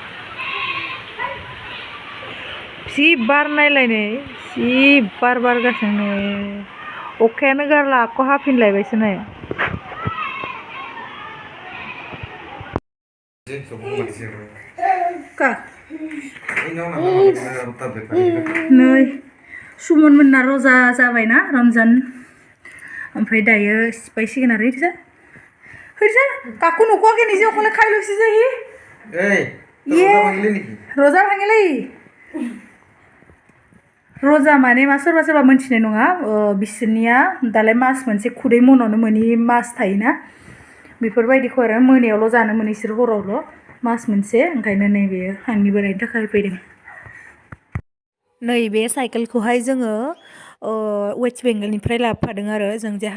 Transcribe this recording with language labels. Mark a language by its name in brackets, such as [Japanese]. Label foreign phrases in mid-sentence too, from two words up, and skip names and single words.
[Bodo] जि बार नायलायनै जि बार बारगासिनो अखायानो गारला आख' हाफिनलायबायसो नै नै सुमन मोनना रजा जाबायना रमजान ओमफ्राय दायो सिफायसिगोन आरो [Assamese] হইছে কাকু নোকোৱাকে নিজে অকলে খাই লৈছে যে হি ৰজা ভাঙিলে [Bodo] रजा माने मा सोरबा सोरबा मोनथिनाय नङा बिसोरनिया दालाय मास मोनसे खुदै मनावनो मोनि मास थायोना बेफोरबायदिखौ आरो मोनायावल' जानो मोनो इसोर हरावल' मास मोनसे ओंखायनो नैबे आंनि बोरायनि थाखाय फैदों नैबे साइकेलखौहाय जोङो वेस्ट बेंगलनिफ्राय लाबोफादों आरो जों जे